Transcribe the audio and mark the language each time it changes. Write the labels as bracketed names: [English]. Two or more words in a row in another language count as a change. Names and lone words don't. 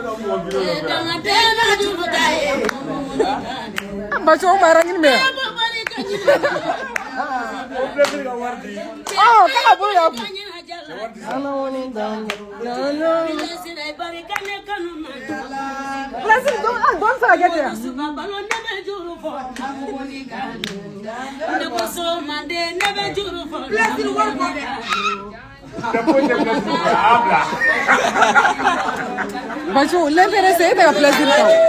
[Malay] Baca barang ini me. Oh, kau boleh ya? [English] Blessing, don't forget ya. Blessing, work for them. [Malay] Baca, lepas ni saya tak blessing kau.